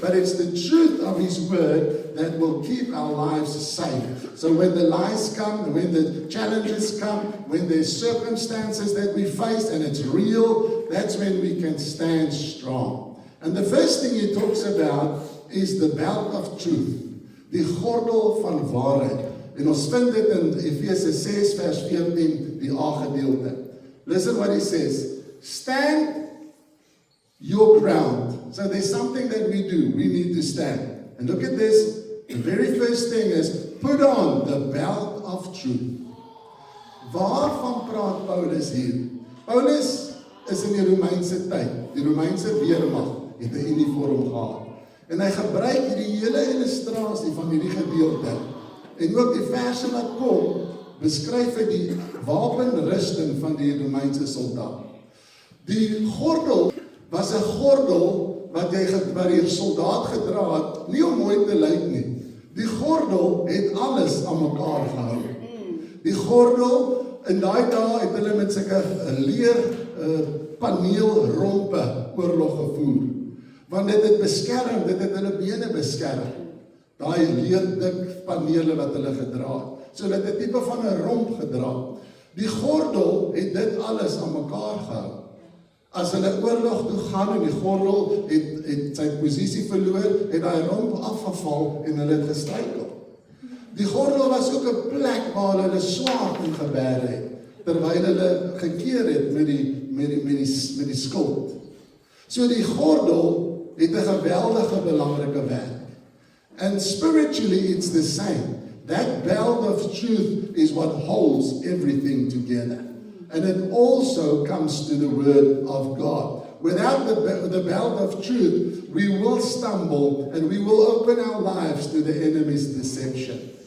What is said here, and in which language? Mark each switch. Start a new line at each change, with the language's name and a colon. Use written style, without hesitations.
English: But it's the truth of His word that will keep our lives safe. So when the lies come, when the challenges come, when there's circumstances that we face and it's real, that's when we can stand strong. And the first thing he talks about is the belt of truth.
Afrikaans: Die gordel van waarheid. En ons vind dit in Efesië 6 vers 14, die A gedeelte.
English: Listen what he says. Stand your ground. So there's something that we do. We need to stand. And look at this. The very first thing is put on the belt of truth.
Afrikaans: Waarvan praat Paulus hier? Paulus is in die Romeinse tyd. Die Romeinse weermag het 'n uniform gehad. En hy gebruik hierdie hele illustrasie van hierdie gedeelte. En ook die verse wat kom, beskryf hy die wapenrusting van die Romeinse soldaat. Die gordel was 'n gordel wat die soldaat gedra het, nie om mooi te lyk nie. Die gordel het alles aan mekaar gehou. Die gordel, in daai dae het hulle met sulke leer paneelrompe oorlog gevoer. Want dit het beskerm, dit het hulle bene beskerm. Daai leerdik panele wat hulle gedra het. So dit het 'n tipe van 'n romp gedra. Die gordel het dit alles aan mekaar gehou. As hulle oorlog toe gaan en die gordel het sy posisie verloor, het hy romp afgeval en hulle het gestruikel. Die gordel was ook 'n plek waar hulle swaard in gebeer het, terwyl hulle gekeer het met die skild. So die gordel het 'n geweldige belangrike werk.
English: And spiritually it's the same. That belt of truth is what holds everything together. And it also comes to the Word of God. Without the belt of truth, we will stumble and we will open our lives to the enemy's deception.